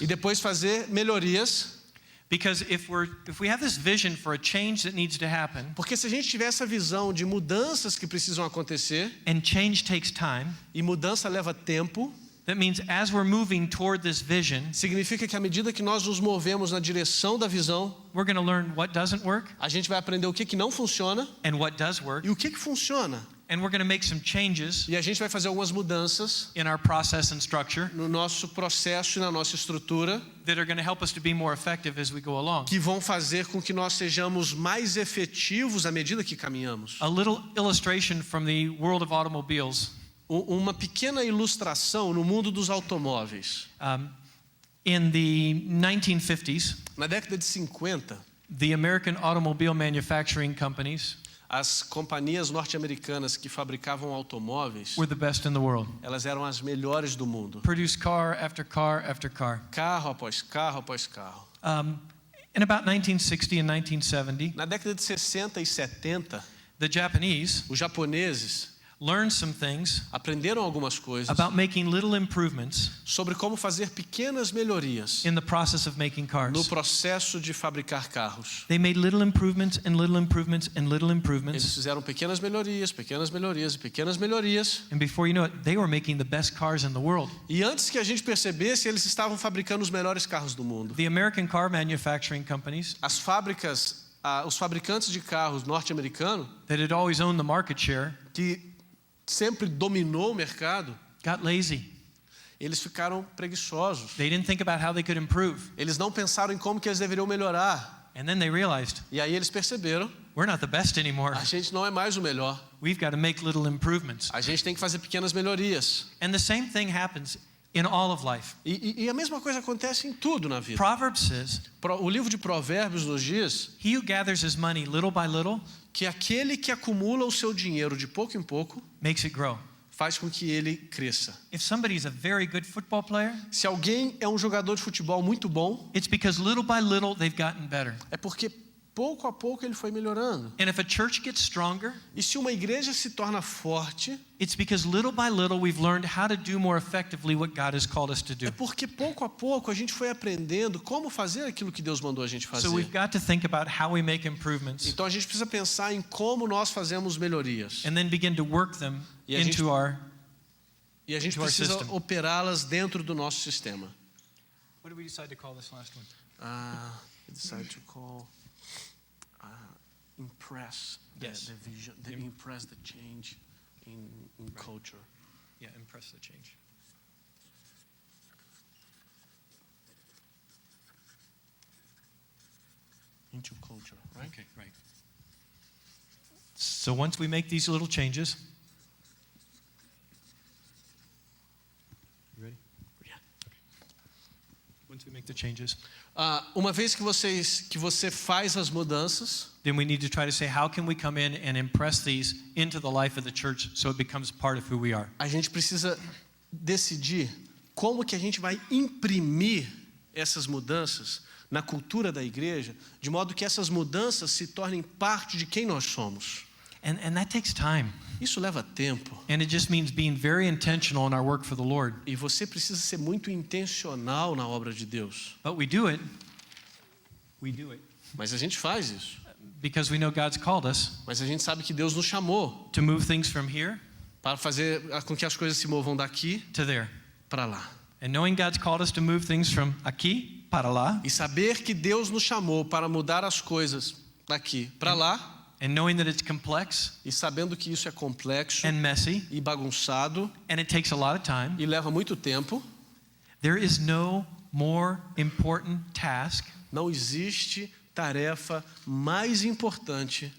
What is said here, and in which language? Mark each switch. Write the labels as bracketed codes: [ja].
[pt] E depois fazer melhorias. [en] because if we have this vision for a change that needs to happen, [pt] Porque se a gente tiver essa visão de mudanças que precisam acontecer, [en] and change takes time, [pt] e mudança leva tempo, [en] that means as we're moving toward this vision, [pt] significa que à medida que nós nos movemos na direção da visão, [en] we're going to learn what doesn't work [pt] a gente vai aprender o que não funciona [en] and what does work, [pt] e o que funciona. [en] and we're going to make some changes [pt] E a gente vai fazer algumas mudanças [en] in our process and structure [pt] no nosso processo e na nossa estrutura [en] that are going to help us to be more effective as we go along. [pt] que vão fazer com que nós sejamos mais efetivos à medida que caminhamos. [en] A little illustration from the world of automobiles. [pt] Uma pequena ilustração no mundo dos automóveis. [en] In the 1950s, [pt] Na década de 50, [en] the American automobile manufacturing companies [pt] as companhias norte-americanas que fabricavam automóveis, [en] were the best in the world. [pt] elas eram as melhores do mundo. [en] Produced car after car after car. [pt] Carro após carro após carro. [en] In about 1960 and 1970, [pt] Na década de 60 e 70, [en] the Japanese [pt] os japoneses [en] learned some things [pt] aprenderam algumas coisas [en] about making little improvements [pt] sobre como fazer pequenas melhorias [en] in the process of making [pt] no [en] cars. [pt] processo de fabricar carros. [en] They made little improvements and little improvements and little [pt] Eles [en] improvements, [pt] fizeram pequenas melhorias, pequenas melhorias e pequenas melhorias. [en] and before you know it, they were making the best cars in the world. [pt] E antes que a gente percebesse, eles estavam fabricando os melhores carros do mundo. [en] The American car manufacturing companies [pt] As fábricas, os fabricantes de carros norte-americanos, [en] that had always owned the market share [pt] que sempre dominou o mercado, [en] got lazy. [pt] eles ficaram preguiçosos. [en] They didn't think about how they could improve. [pt] Eles não pensaram em como que eles deveriam melhorar. [en] And then they realized, [pt] E aí eles perceberam, [en] we're not the best anymore. [pt] a gente não é mais o melhor. [en] We've got to make little improvements. [pt] A gente tem que fazer pequenas melhorias. [en] And the same thing happens in all of life. [pt] E a mesma coisa acontece em tudo na vida. [en] Proverbs says, [pt] O livro de Provérbios nos diz [en] he who gathers his money little by little [pt] que aquele que acumula o seu dinheiro de pouco em pouco [en] makes it grow. [pt] faz com que ele cresça. [en] If somebody's a very good football player, [pt] Se alguém é um jogador de futebol muito bom, [en] it's because little by little they've gotten better. [pt] é porque pouco a pouco ele foi melhorando. [en] And if a church gets stronger, [pt] E se uma igreja se torna forte, [en] it's because little by little we've learned how to do more effectively what God has called us to [pt] é [en] do. [pt] porque pouco a pouco a gente foi aprendendo como fazer aquilo que Deus mandou a gente fazer. [en] So we've got to think about how we make improvements [pt] Então a gente precisa pensar em como nós fazemos melhorias. [en] and then begin to work them [pt] E a gente- [en] into our. [pt] E a gente [en] To our [pt] precisa [en] system. [pt] operá-las dentro do nosso sistema. [en] What did we decide to call this last one? We decided to call impress Yes. the vision, impress the change in culture. Yeah, impress the change. Into culture, right? Okay, right. So once we make these little changes, you ready? Yeah. Once we make the changes, [pt] Uma vez que você faz as mudanças, [en] then we need to try to say, how can we come in and impress these into the life of the church so it becomes part of who we are? [pt] a gente precisa decidir como que a gente vai imprimir essas mudanças na cultura da igreja, de modo que essas mudanças se tornem parte de quem nós somos. [en] And that takes time. [pt] Isso leva tempo. [en] And it just means being very intentional in our work for the Lord. [pt] E você precisa ser muito intencional na obra de Deus. [en] But we do it. We do it [pt] Mas a gente faz isso. [en] because we know God's called us [pt] Mas a gente sabe que Deus nos chamou [en] to move things from here [pt] para fazer com que as coisas se movam daqui [en] to there. [pt] para lá. [en] And knowing God's called us to move things from [pt] aqui para lá, E saber que Deus nos chamou para mudar as coisas daqui para lá, [en] and knowing that it's complex [pt] e sabendo que isso é complexo [en] and messy, [pt] e bagunçado [en] and it takes a lot of time, [pt] e leva muito tempo, [en] there is no more important task [pt] não existe tarefa mais importante